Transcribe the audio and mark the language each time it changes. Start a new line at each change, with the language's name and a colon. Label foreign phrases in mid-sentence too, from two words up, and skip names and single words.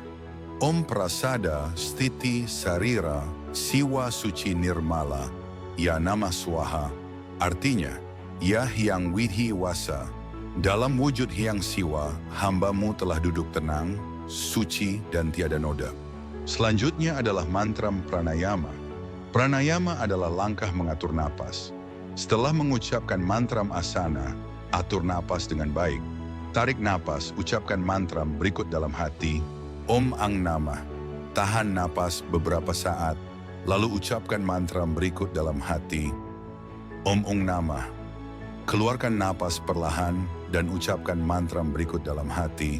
Sanskrit: Om Prasada Stiti Sarira Siwa Suci Nirmala Yanama Swaha.
Indonesian: Artinya, Ya Hyang Widhi Wasa, dalam wujud Hyang Siwa, hambamu telah duduk tenang, suci, dan tiada noda. Selanjutnya adalah mantram pranayama. Pranayama adalah langkah mengatur napas. Setelah mengucapkan mantram asana, atur napas dengan baik. Tarik napas, ucapkan mantram berikut dalam hati.
Sanskrit: Om Ang Namah.
Indonesian: Tahan napas beberapa saat, lalu ucapkan mantram berikut dalam hati.
Sanskrit: Om Ung Namah.
Indonesian: Keluarkan napas perlahan dan ucapkan mantram berikut dalam hati.